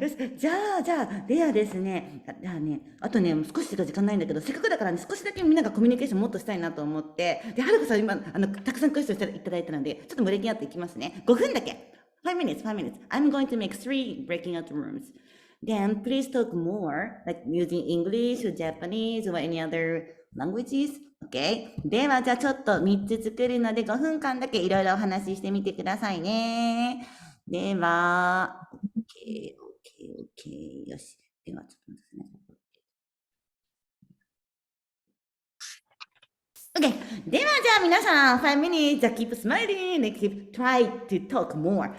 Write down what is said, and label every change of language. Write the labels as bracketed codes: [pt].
[ja] よし、じゃあ、ではですね、あとね、少ししか時間ないんだけど、せっかくだからね、少しだけみんながコミュニケーションもっとしたいなと思って、で、はるかさん今、たくさんクエスチョンいただいたので、ちょっとブレイキングアウトいきますね。 5分だけ。 [en] 5 minutes. I'm going to make 3 breaking out rooms. Then please talk more, like using English or Japanese or any other languages. OK? [ja] では、じゃあちょっと3つ作るので5分間だけいろいろお話ししてみてくださいね。では、OK。よし。では、ちょっと待ってくださいね。 OK。では、じゃあ皆さん、 [en] 5 minutes, just keep smiling and try to talk more.